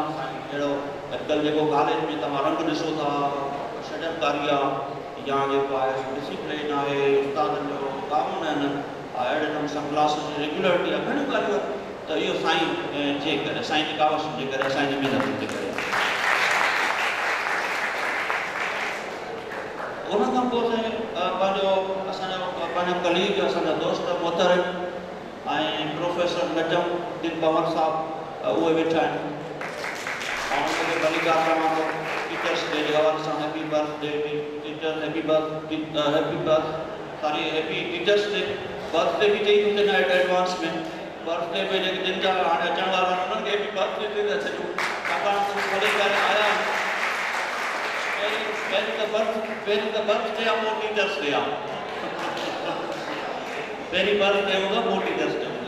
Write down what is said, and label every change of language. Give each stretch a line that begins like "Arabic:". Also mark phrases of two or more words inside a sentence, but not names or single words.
Sindhi: साईं अहिड़ो अॼुकल्ह जेको कॉलेज में तव्हां रंग ॾिसो था, शडनकारी आहे या जेको आहे डिसिप्लिन आहे, उस्तादनि जो कानून आहिनि, अहिड़े नमूने सां क्लास जी रेगुलरिटी आहे, घणियूं ॻाल्हियूं त इहो साईं जे करे, साईं जी कावश जे करे, साईं जी महिनत जे करे। उन खां पोइ साईं पंहिंजा कलीग, असांजा दोस्त मोहतरम ऐं प्रोफेसर नजम दिन पवन साहब उहे वेठा आहिनि। ऐं उनखे भली ॻाल्हि चवां थो,
English: Teachers' Day
Sindhi: जे हवाले सां
English: happy birthday teacher, happy Teachers' Day.
Sindhi: बर्थडे बि चई थो न एडवांस में, बर्थडे में जेके जिन जा हाणे अचण वारा आहिनि उन्हनि खे
English: happy birthday
Sindhi: ते था छॾियूं, छाकाणि त भले करे आया आहिनि। पहिरीं त बर्थडे आहे, पोइ
English: Teachers' Day
Sindhi: आहे। पहिरीं बर्थडे हूंदो, पोइ
English: Teachers' Day
Sindhi: हूंदो।